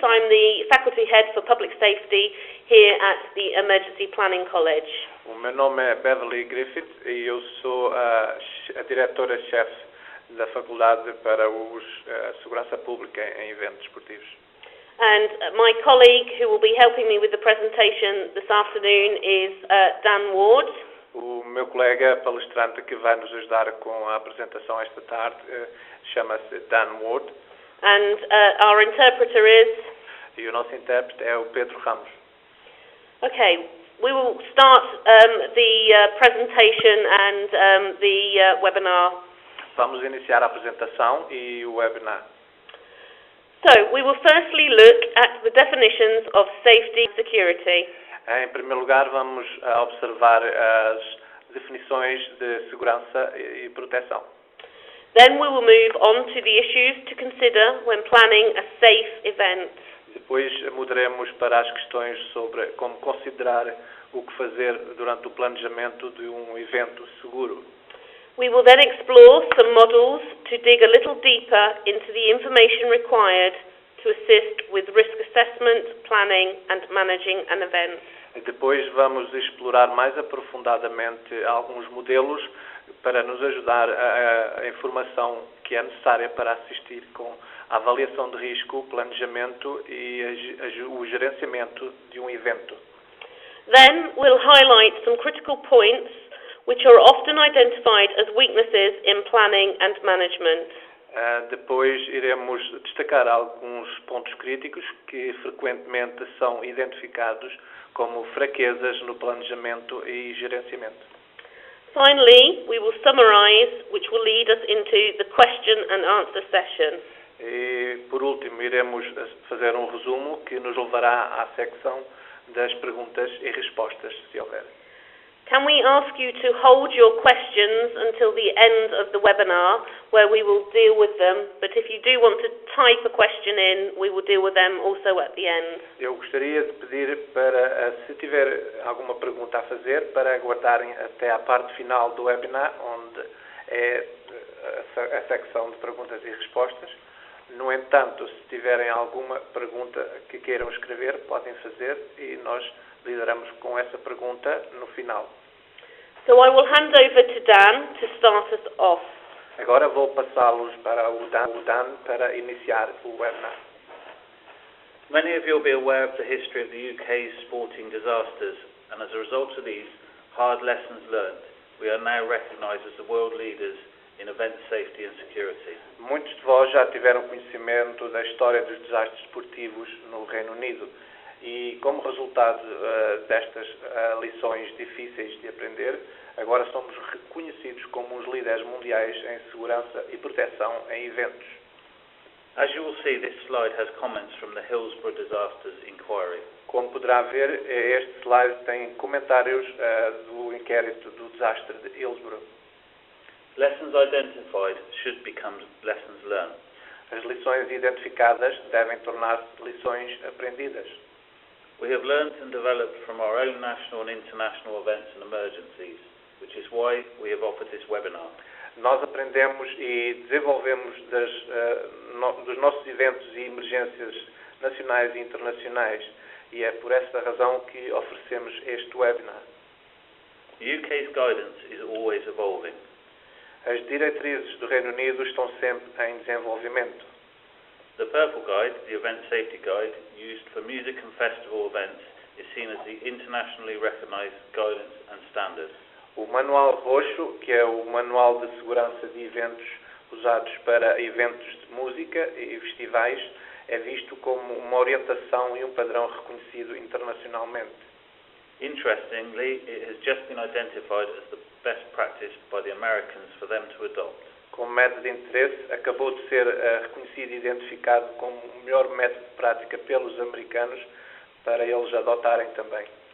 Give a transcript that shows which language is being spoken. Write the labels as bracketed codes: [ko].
[en] I'm the Faculty Head for Public Safety here at the Emergency Planning College. [pt] O meu nome é Beverly Griffiths e eu sou a diretora-chefe da Faculdade para a Segurança Pública em Eventos Esportivos. [en] And my colleague who will be helping me with the presentation this afternoon is Dan Ward. [pt] O meu colega palestrante que vai nos ajudar com a apresentação esta tarde chama-se Dan Ward. [en] And our interpreter is? [pt] E o nosso intérprete é o Pedro Ramos. [en] Okay, we will start the presentation and the webinar. [pt] Vamos iniciar a apresentação e o webinar. [en] So, we will firstly look at the definitions of safety and security. [pt] Em primeiro lugar, vamos observar as definições de segurança e proteção. [en] Then we will move on to the issues to consider when planning a safe event. [pt] Depois mudaremos para as questões sobre como considerar o que fazer durante o planejamento de um evento seguro. [en] We will then explore some models to dig a little deeper into the information required to assist with risk assessment, planning and managing an event. [pt] Depois vamos explorar mais aprofundadamente alguns modelos para nos ajudar a informação que é necessária para assistir com a avaliação de risco, o planejamento e o gerenciamento de um evento. [en] Then we'll highlight some critical points which are often identified as weaknesses in planning and management. [pt] Depois iremos destacar alguns pontos críticos que frequentemente são identificados como fraquezas no planejamento e gerenciamento. [en] Finally, we will summarize, which will lead us into the question and answer session. [pt] E, por último, iremos fazer um resumo que nos levará à secção das perguntas e respostas, se houver. [en] Can we ask you to hold your questions until the end of the webinar, where we will deal with them, but if you do want to type a question in, we will deal with them also at the end. [pt] Eu gostaria de pedir para, se tiver alguma pergunta a fazer, para aguardarem até à parte final do webinar, onde é a secção de perguntas e respostas. No entanto, se tiverem alguma pergunta que queiram escrever, podem fazer e nós lidaremos com essa pergunta no final. [en] So I will hand over to Dan to start us off. [pt] Agora vou passá-los para o Dan para iniciar o webinar. [en] Many of you will be aware of the history of the UK's sporting disasters, and as a result of these hard lessons learned, we are now recognised as the world leaders in event safety and security. [pt] Muitos de vós já tiveram conhecimento da história dos desastres esportivos no Reino Unido e, como resultado destas lições difíceis de aprender, agora somos reconhecidos como os líderes mundiais em segurança e proteção em eventos. [en] As you will see, this slide has comments from the Hillsborough Disasters Inquiry. [pt] Como poderá ver, este slide tem comentários do inquérito do desastre de Hillsborough. [en] Lessons identified should become lessons learned. [pt] As lições identificadas devem tornar-se lições aprendidas. [en] We have learned and developed from our own national and international events and emergencies, which is why we have offered this webinar. [pt] Nós aprendemos e desenvolvemos dos nossos eventos e emergências nacionais e internacionais, e é por essa razão que oferecemos este webinar. [en] The UK's guidance is always evolving. [pt] As diretrizes do Reino Unido estão sempre em desenvolvimento. [en] The Purple Guide, the Event Safety Guide, used for music and festival events, is seen as the internationally recognised guidance and standard. [pt] O Manual Roxo, que é o manual de segurança de eventos usados para eventos de música e festivais, é visto como uma orientação e um padrão reconhecido internacionalmente. [en] Interestingly, it has just been identified as the best practice by the Americans for them to adopt. [pt] Como método de interesse, acabou de ser reconhecido e identificado como o melhor método de prática pelos americanos para eles adotarem também.